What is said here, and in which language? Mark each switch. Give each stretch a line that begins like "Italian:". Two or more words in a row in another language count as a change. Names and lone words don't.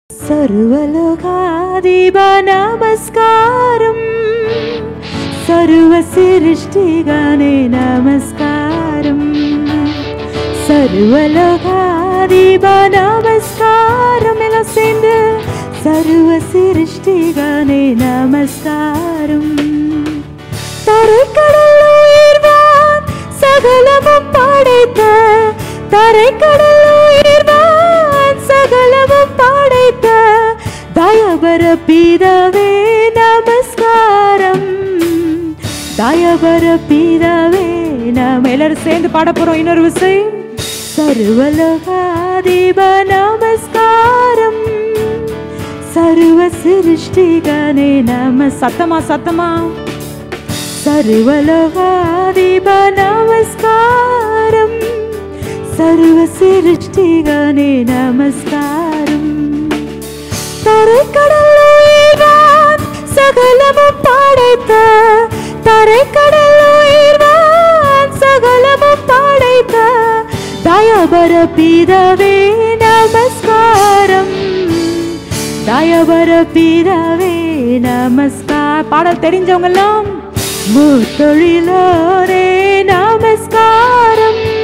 Sanskrit: सर्वलोकाधिपा नमस्कारम् सर्वसृष्टिगणे नमस्कारम् सर्वलोकाधिपा नमस्कारम्
Tamil: எல்லாம் சேர்ந்து
Sanskrit: सर्वसृष्टिगणे नमस्कारम्
Tamil: தரைக்கடல் உயிர்வான் சகலமும் படைத்த தரைக்கடல் உயிர்வான் சகலமும் படைத்த தயபர பிதாவே நமஸ்காரம் தயபர பிதாவே நாம் எல்லாரும் சேர்ந்து பாட போறோம் இன்னொரு விஷயம்
Sanskrit: सर्वलोकाधिपा नमस्कारम् सर्वसृष्टिगणे सतमा सतमा सर्वलोकाधिपा नमस्कारम् सर्वसृष्टिगणे
Tamil: नमस्कारम् தரைக்கடல் உயிர்வான் சகலமும் படைத்த தரைக்கடல் உயிர்வான் சகலமும் படைத்த தயபர பிதாவே நமஸ்காரம் தயபர பிதாவே நமஸ்கார் பாடல் தெரிஞ்சவங்க எல்லாம் முத்தொழிலோரே நமஸ்காரம்